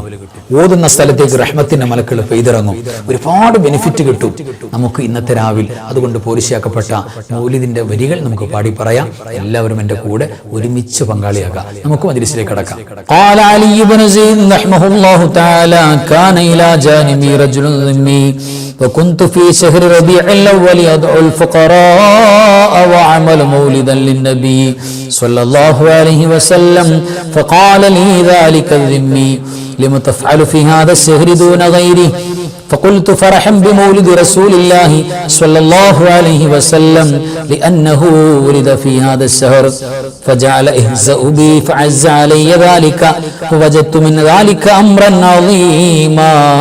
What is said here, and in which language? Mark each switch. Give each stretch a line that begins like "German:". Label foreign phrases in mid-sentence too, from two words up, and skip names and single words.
Malayalam: ഓതുന്ന സ്ഥലത്തേക്ക് റഹ്മത്തിന്റെ മലക്കുകൾ പെയ്തിറങ്ങും. ഒരുപാട് ബെനിഫിറ്റ് കിട്ടും നമുക്ക് ഇന്നത്തെ രാവിൽ. അതുകൊണ്ട് പോരിശയാക്കപ്പെട്ട മൗലിദിന്റെ വരികൾ നമുക്ക് പാടി പറയാം. എല്ലാവരും എൻ്റെ കൂടെ ഒരുമിച്ച് പങ്കാളിയാകാം. നമുക്ക് മജ്‌ലിസിലേക്ക് കടക്കാം.
Arabic: قال علي ابن زيد رحمه الله تعالى كان إلى جانبي رجل ذمي وكنت في شهر ربيع الأول أدعو الفقراء وعمل مولدا للنبي صلى الله عليه وسلم فقال لي ذلك الذمي لم تفعل في هذا الشهر دون غيره فقلت فرحا بمولد رسول الله صلى الله عليه وسلم لأنه ولد في هذا الشهر فجعل يهزأ بي فعز علي ذلك ووجدت من ذلك أمرا عظيما